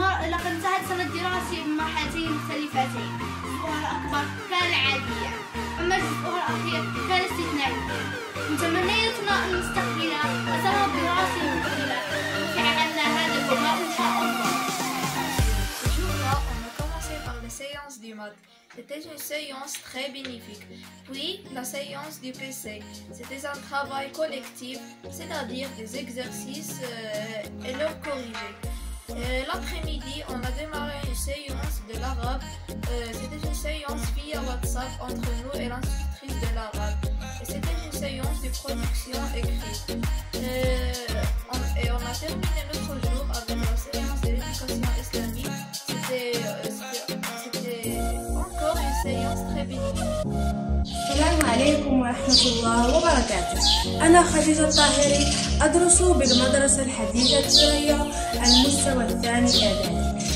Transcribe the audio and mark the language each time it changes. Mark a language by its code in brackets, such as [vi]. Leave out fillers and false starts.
[ar] لقد انتهت السنة الدراسية بمرحلتين مختلفتين، جزءها الأكبر كان عاديا، أما جزءها الأخير كان استثنائيا. من تمنياتنا أن نستقبل السنة الدراسية المقبلة ونرفع عنا هذا الوباء إن شاء الله. [fr] Ce jour-là, on a commencé par la séance du maths. C'était une séance très bénéfique. Puis, la séance du PC. C'était un travail collectif, c'est-à-dire des exercices et leurs corrigés. L'après-midi, on a démarré une séance de l'arabe. C'était une séance via WhatsApp entre nous et l'institutrice de l'arabe. Et c'était une séance de production écrite. Et on a terminé notre jour avec la séance de l'éducation islamique. C'était encore une séance très bénéfique. [ar] السلام عليكم ورحمة الله وبركاته. أنا خديجة الطاهري أدرس بالمدرسة الحديثة الثانوية المستوى الثاني إعدادي.